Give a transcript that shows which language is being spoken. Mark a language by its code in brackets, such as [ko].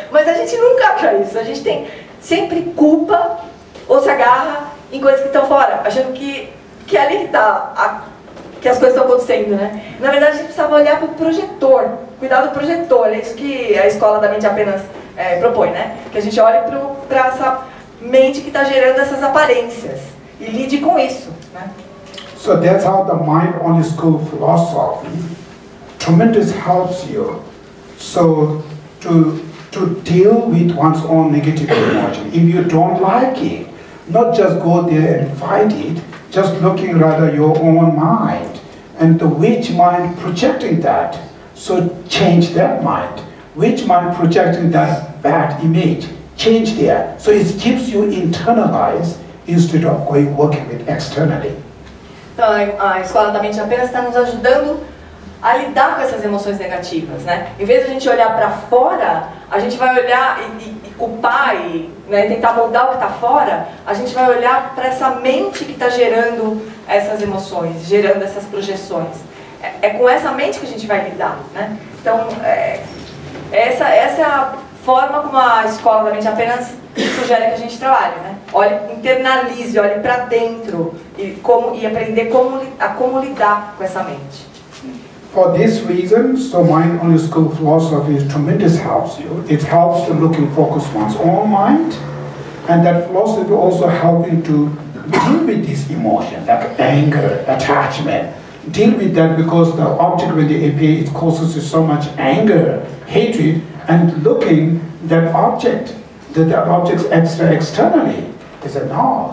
[pt] Mas a gente nunca acha isso. A gente sempre culpa ou se agarra em coisas que estão fora, achando que é ali que que as coisas estão acontecendo, né? Na verdade, a gente precisava olhar para o projetor, cuidar do projetor. É isso que a escola da mente apenas propõe, né? Que a gente olhe para essa mente que está gerando essas aparências e lide com isso, né? [en] So that's how the mind on the school philosophy tremendous helps you. So to to deal with one's own negative emotion. If you don't like it, not just go there and fight it, just looking rather your own mind and the which mind projecting that. So change that mind. Which mind projecting that bad image, change there. So it keeps you internalized instead of going working with externally. [pt] Então a escola da mente apenas está nos ajudando a lidar com essas emoções negativas, né? Em vez de a gente olhar para fora, a gente vai olhar e culpar e, né, tentar mudar o que está fora, a gente vai olhar para essa mente que está gerando essas emoções, gerando essas projeções. É com essa mente que a gente vai lidar, né? Então, essa é a forma como a escola da mente apenas sugere que a gente trabalhe, né? Olhe, internalize, olhe para dentro e aprender como lidar com essa mente. [en] For this reason, so mind-only school philosophy is tremendous helps you. It helps to look and focus one's own mind, and that philosophy also helping to deal with this emotion, like anger, attachment. Deal with that because the object when they appear, it causes you so much anger, hatred, and looking that object, that object's externally. They say no.